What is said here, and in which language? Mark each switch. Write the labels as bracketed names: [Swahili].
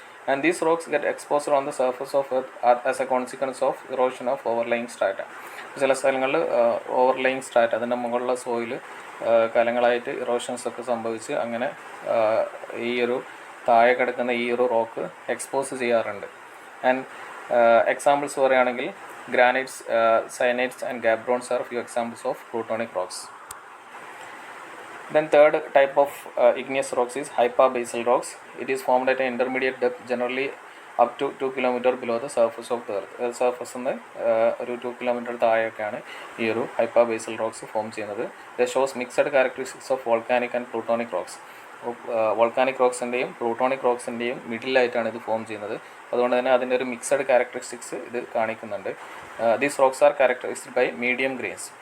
[English] And these rocks get exposed on the surface of earth as a consequence of erosion of overlying strata. [Malayalam] ചില സ്ഥലങ്ങളിൽ ഓവർലൈങ് strata, അതിൻ്റെ മുകളിലുള്ള soil കാലങ്ങളായിട്ട് erosions ഒക്കെ സംഭവിച്ച് അങ്ങനെ ഈ ഒരു താഴെ കിടക്കുന്ന ഈ ഒരു റോക്ക് എക്സ്പോസ് ചെയ്യാറുണ്ട്. [English] And examples പറയുകയാണെങ്കിൽ granites, syenites and gabbros are few examples of plutonic rocks. Then third type of igneous rocks is hypabasal rocks. It is formed at an intermediate depth, generally up to 2 km below the surface of the earth. [Malayalam] Surface നിന്ന് ഒരു 2 km താഴെയൊക്കെയാണ് ഈ ഒരു ഹൈപ്പാബേസൽ rocks form ചെയ്യുന്നത്. [English] ഇത് shows mixed characteristics of volcanic and plutonic rocks. [Malayalam] Volcanic റോക്സിൻ്റെയും plutonic റോക്സിൻ്റെയും മിഡിലായിട്ടാണ് ഇത് form ചെയ്യുന്നത്. അതുകൊണ്ട് തന്നെ അതിൻ്റെ ഒരു മിക്സഡ് ക്യാരക്ടറിസ്റ്റിക്സ് ഇത് കാണിക്കുന്നുണ്ട്. [English] These rocks are characterised by medium grains.